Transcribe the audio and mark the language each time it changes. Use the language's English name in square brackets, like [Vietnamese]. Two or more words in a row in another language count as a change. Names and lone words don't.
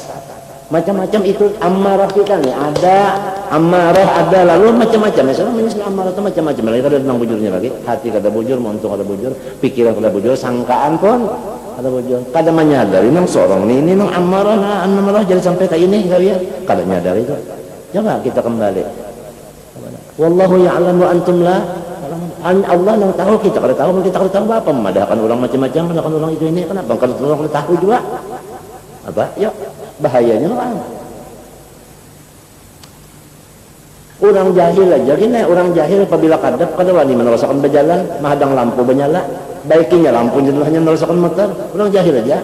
[Banjar] Macam-macam itu amarah kita nih, ada amarah, ada lalu macam-macam. Misalnya menyusul amarah itu macam-macam. Lagi ada tentang bujurnya lagi, hati kada bujur, montung kada bujur, pikiran kada bujur, sangkaan pun kada bujur. Kada menyadari nang sorong ini nang amarah jadi sampai ke ini kalian kada menyadari itu. Coba kita kembali. [Arabic] والله يعلم وأنتم لا. [Banjar] Allah yang tahu, kita kada tahu, kita kada tahu apa. Memadahkan orang macam-macam, memadahkan orang itu ini. Kenapa? Kada orang tahu juga. Apa? Yuk. Bahayanya orang jahil aja gini, orang jahil apabila kadap kada wani menerosakan berjalan, mahadang lampu menyala, baikinya lampu jadinya menerosakan motor, orang jahil aja.